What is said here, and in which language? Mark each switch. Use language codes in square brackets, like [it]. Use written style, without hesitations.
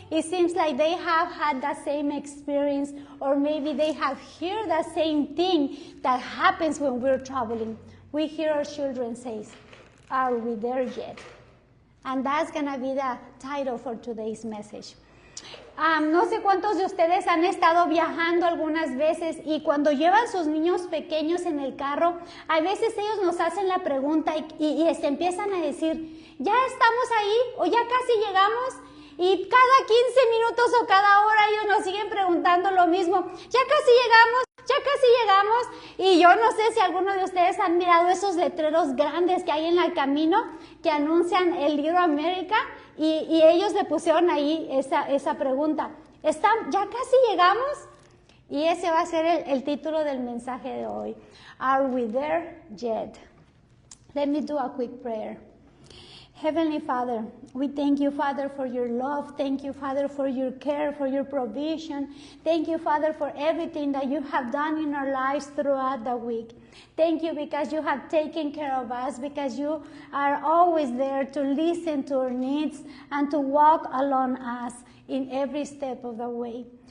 [en] It seems like they have had the same experience, or maybe they have heard the same thing that happens when we're traveling. We hear our children say, "Are we there yet?" And that's going to be the title for today's message. [es] No sé cuántos de ustedes han estado viajando algunas veces y cuando llevan sus niños pequeños en el carro, a veces ellos nos hacen la pregunta y se empiezan a decir, ¿ya estamos ahí o ya casi llegamos? Y cada 15 minutos o cada hora ellos nos siguen preguntando lo mismo, ¿ya casi llegamos? Ya casi llegamos. Y yo no sé si alguno de ustedes han mirado esos letreros grandes que hay en el camino que anuncian el Little America y ellos le pusieron ahí esa pregunta. ¿Ya casi llegamos? Y ese va a ser el título del mensaje de hoy. [en] Are we there yet? Let me do a quick prayer. Heavenly Father, we thank you, Father, for your love. Thank you, Father, for your care, for your provision. Thank you, Father, for everything that you have done in our lives throughout the week. Thank you because you have taken care of us, because you are always there to listen to our needs and to walk along us in every step of the way.